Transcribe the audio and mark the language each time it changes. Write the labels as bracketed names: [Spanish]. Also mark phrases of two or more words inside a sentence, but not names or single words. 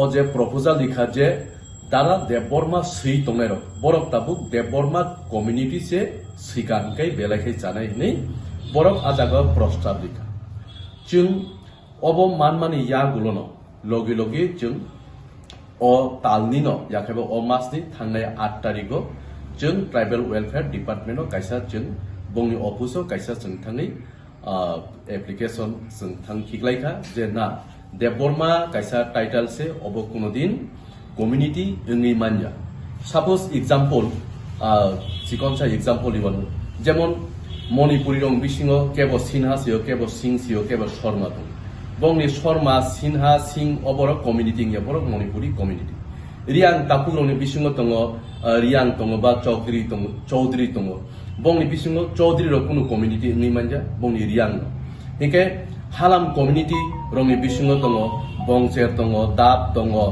[Kok Borok] je proposal likha je dara Debbarma sai dongnai rog borok tabu Debbarma community se siga hongke belaikhai janai nai borok ajaga prostab likha jong ab manmani ya gulno loge loge jong o talnino yakhebo o masni thangnai 8 tarikhao jong [English] tribal welfare departmentao [Kok Borok] kaisa jong bongni officeao kaisa jong thangoi application jong thang khiglaikha je na Debbarma kaisa title se ab kono din community ongoi manya [English] suppose example [Kok Borok] sikonsa example even jemon Manipuri rong bisingao kebo Sinha siyo kebo Singh siyo kebo Sharma dong bongni Sharma Sinha Singh obor community bor Manipuri community Reang tapurongni bisingao dong Reang dong ba Chowdhury dong bongni bisingao Chowdhury ro kunu community ongoi manya bongni Reang hike Halam community rongni bisingao dong bongser dong dab dong